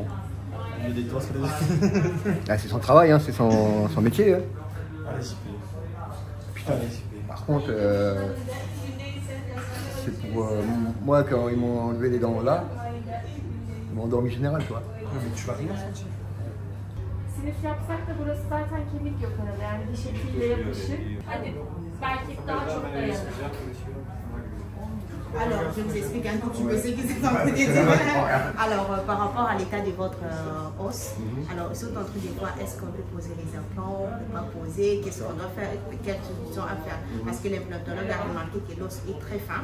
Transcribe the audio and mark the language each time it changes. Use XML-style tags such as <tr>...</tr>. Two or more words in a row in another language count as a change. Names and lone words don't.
<fr>Il met des doigts sur les Ah, c'est son travail, hein. C'est son métier. Hein. Allez, JP. Putain, allez, JP. Par contre, c'est pour moi, quand ils m'ont enlevé les dents là, ils m'ont endormi général, tu vois. Non, mais tu vas rien sentir.</fr> <tr>Sinüs yapsak da burası zaten kemik yok arada, yani diş etiyle yapışık. Hadi belki daha çok dayanır.</tr> <fr>Alors, je vous explique un tout petit peu ce qui s'est en train de dire. Alors, par rapport à l'état de votre os, alors ils sont en train de voir est-ce qu'on peut poser les implants, on ne peut pas poser, qu'est-ce qu'on doit faire, quelles solutions à faire. Parce que l'implantologue a remarqué que l'os est très fin.</fr>